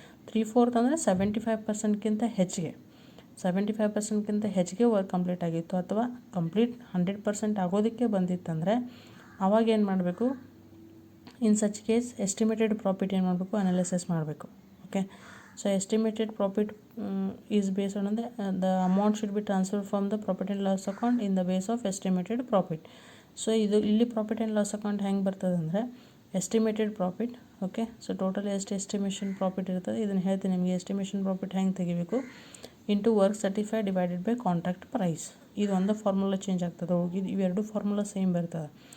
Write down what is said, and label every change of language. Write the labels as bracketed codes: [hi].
[kn] 3/4 ಅಂದರೆ 75%ಗಿಂತ ಹೆಚ್ಚಿಗೆ, 75%ಗಿಂತ ಹೆಚ್ಚಿಗೆ ವರ್ಕ್ ಕಂಪ್ಲೀಟ್ ಆಗಿತ್ತು ಅಥವಾ ಕಂಪ್ಲೀಟ್ 100% ಆಗೋದಕ್ಕೆ ಬಂದಿತ್ತಂದರೆ ಆವಾಗ ಏನು ಮಾಡಬೇಕು, [en] in such case [kn] estimated profit ಏನು ಮಾಡಬೇಕು ಅನಾಲಿಸಿಸ್ ಮಾಡಬೇಕು. Okay, [en] So estimated profit is based on the amount should be transferred from the profit and loss account in the base of estimated profit. [kn] So ಇದು ಇಲ್ಲಿ profit and loss account ಹೆಂಗೆ ಬರ್ತದೆ ಅಂದರೆ estimated profit. Okay, so total ಎಷ್ಟು estimation profit ಇರ್ತದೆ ಇದನ್ನು ಹೇಳ್ತೀನಿ ನಿಮಗೆ. ಎಸ್ಟಿಮೇಷನ್ ಪ್ರಾಫಿಟ್ ಹೆಂಗೆ ತೆಗಿಬೇಕು, [en] Into work certify divided by contract price. [kn] ಇದು ಒಂದು ಫಾರ್ಮುಲಾ ಚೇಂಜ್ ಆಗ್ತದೆ, ಇವೆರಡು ಫಾರ್ಮುಲಾ ಸೇಮ್ ಬರ್ತದೆ.